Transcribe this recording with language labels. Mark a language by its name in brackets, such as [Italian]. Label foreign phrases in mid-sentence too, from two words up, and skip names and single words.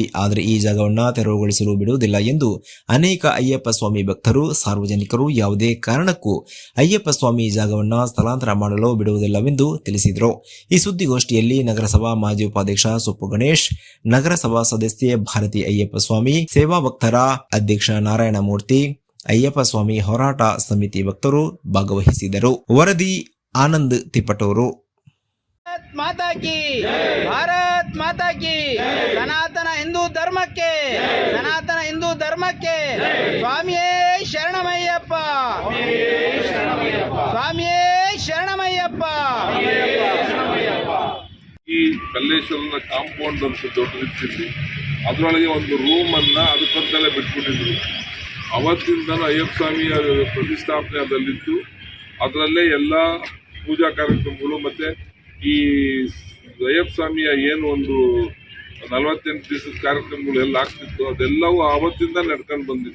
[Kannada] ಆದರೆ ಈ ಜಾಗವನ್ನು ತೆರವುಗೊಳಿಸಲು ಬಿಡುವುದಿಲ್ಲ ಎಂದು ಅನೇಕ ಅಯ್ಯಪ್ಪ ಸ್ವಾಮಿ ಭಕ್ತರು, ಸಾರ್ವಜನಿಕರು ಯಾವುದೇ ಕಾರಣಕ್ಕೂ ಅಯ್ಯಪ್ಪ ಸ್ವಾಮಿ ಜಾಗವನ್ನು ಸ್ಥಳಾಂತರ ಮಾಡಲು ಬಿಡುವುದಿಲ್ಲವೆಂದು ತಿಳಿಸಿದರು. ಈ ಸುದ್ದಿಗೋಷ್ಠಿಯಲ್ಲಿ ನಗರಸಭಾ ಮಾಜಿ ಉಪಾಧ್ಯಕ್ಷ ಸೊಪ್ಪು ಗಣೇಶ್, ನಗರಸಭಾ ಸದಸ್ಯೆ ಭಾರತಿ ಅಯ್ಯಪ್ಪ ಸ್ವಾಮಿ, ಸೇವಾ ಭಕ್ತರ ಅಧ್ಯಕ್ಷ ನಾರಾಯಣಮೂರ್ತಿ, ಅಯ್ಯಪ್ಪ ಸ್ವಾಮಿ ಹೋರಾಟ ಸಮಿತಿ ಭಕ್ತರು ಭಾಗವಹಿಸಿದರು. ವರದಿ आनंद तिपटूरू। [Hindi] माता की भारत माता की सनातन हिंदू धर्म के स्वामी शरणमय्यप्प स्वामी शरणमय्यप्प। [Kannada] ಈ ಕಲ್ಲೇಶ್ವರನ ಕಾಂಪೌಂಡ್ ಅಂತ ದೊಡ್ಡದಿತ್ತು, ಅದರೊಳಗೆ ಒಂದು ರೂಮ್ ಅನ್ನ ಅದಕ್ಕಂತಲೇ ಬಿಟ್ಬಿಟ್ಟಿದ್ರು. ಅವತ್ತಿಂದಲೂ ಅಯ್ಯಪ್ಪ ಸ್ವಾಮಿಯ ಪ್ರತಿಷ್ಠಾಪನೆ ಅದರಲ್ಲಿತ್ತು. ಅದರಲ್ಲೇ ಎಲ್ಲ ಪೂಜಾ ಕಾರ್ಯಕ್ರಮಗಳು ಮತ್ತು ಈ ಅಯ್ಯಪ್ಪ ಸ್ವಾಮಿಯ ಏನು ಒಂದು 48 ದಿವಸದ ಕಾರ್ಯಕ್ರಮಗಳು ಎಲ್ಲ ಆಗ್ತಿತ್ತು, ಅದೆಲ್ಲವೂ ಆವತ್ತಿಂದ ನಡ್ಕೊಂಡು ಬಂದಿತ್ತು.